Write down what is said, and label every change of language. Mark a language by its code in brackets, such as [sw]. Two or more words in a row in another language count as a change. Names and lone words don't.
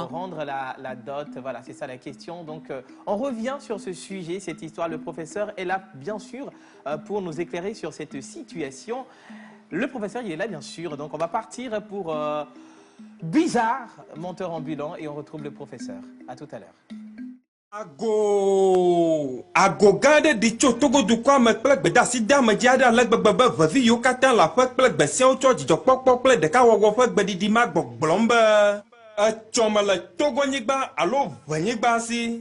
[fr] rendre la dot, voilà, c'est ça la question. Donc, on revient sur ce sujet, cette histoire. Le professeur est là, bien sûr, pour nous éclairer sur cette situation. Le professeur, il est là, bien sûr. Donc, on va partir pour Bizarre, monteur ambulant, et on retrouve le professeur. À tout à l'heure. [ee] Ago gã aɖe ɖi tso togodukɔa me kple gbedasi deamedzi aɖe ale gbegbe be vevi yiwo katã le aƒe kple gbesiawo tsɔ dzidzɔkpɔkpɔ kple ɖekawɔwɔ ƒe gbeɖiɖi ma gbɔgblɔm be etsɔ me le togonyigba alo ʋenyigba si.